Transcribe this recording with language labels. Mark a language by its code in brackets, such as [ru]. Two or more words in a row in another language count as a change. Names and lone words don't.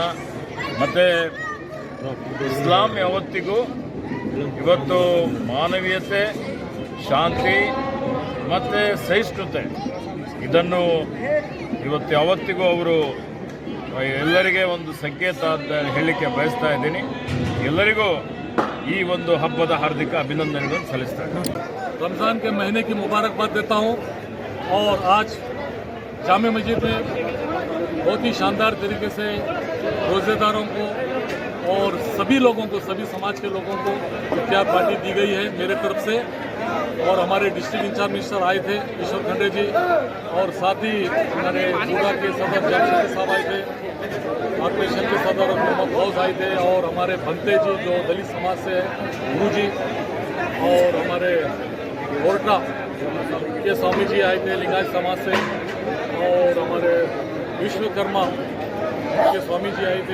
[kn] ಮತ್ತು ಇಸ್ಲಾಂ ಯಾವತ್ತಿಗೂ ಇವತ್ತು ಮಾನವೀಯತೆ, ಶಾಂತಿ ಮತ್ತು ಸಹಿಷ್ಣುತೆ ಇದನ್ನು ಇವತ್ತು ಯಾವತ್ತಿಗೂ ಅವರು ಎಲ್ಲರಿಗೆ ಒಂದು ಸಂಕೇತ ಅಂತ ಹೇಳಲಿಕ್ಕೆ ಬಯಸ್ತಾ ಇದ್ದೀನಿ. ಎಲ್ಲರಿಗೂ ಈ ಒಂದು ಹಬ್ಬದ ಹಾರ್ದಿಕ ಅಭಿನಂದನೆಗಳನ್ನು ಸಲ್ಲಿಸ್ತಾ ಇದ್ದೀನಿ. [hi] रमज़ान के महीने की मुबारकबाद देता हूँ। और आज जामे मस्जिद में बहुत ही शानदार तरीके से रोज़ेदारों को और सभी लोगों को, सभी समाज के लोगों को इफ्तार पार्टी दी गई है मेरे तरफ से। और हमारे [en] district incharge minister [hi] आए थे, ईश्वर खंडे जी, और साथ ही हमारे जुड़ा के सदर जगदीश साहब आए थे, कॉर्पोरेशन के सदर मोहम्मद फौज आए थे, और हमारे भंते जी जो दलित समाज से है, गुरु जी, और हमारे कोर्टा के स्वामी जी आए थे लिंगायत समाज से, और हमारे विश्वकर्मा के स्वामी जी आए थे।